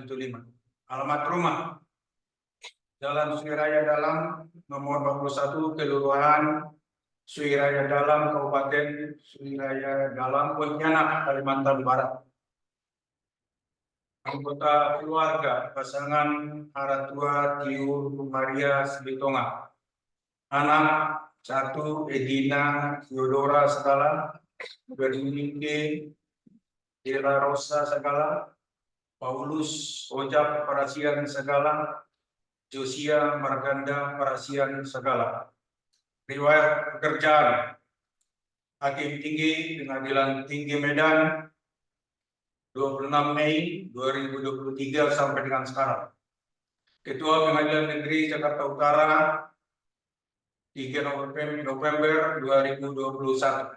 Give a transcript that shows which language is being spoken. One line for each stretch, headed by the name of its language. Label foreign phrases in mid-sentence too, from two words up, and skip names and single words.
Indonesian: Alamat rumah Jalan Suiraya Dalam nomor 41 Kelurahan Suiraya Dalam Kabupaten Suiraya Dalam Pontianak Kalimantan Barat. Anggota keluarga pasangan Haratua Tiur Maria Sbitonga. Anak 1 Edina Theodora Sagala, Bernike Dela Rosa Sagala, Paulus Ojak Parasian Sagala, Josia Marganda Parasian Sagala. Riwayat pekerjaan Hakim Tinggi Pengadilan Tinggi Medan 26 Mei 2023 sampai dengan sekarang. Ketua Pengadilan Negeri Jakarta Utara 3 November 2021.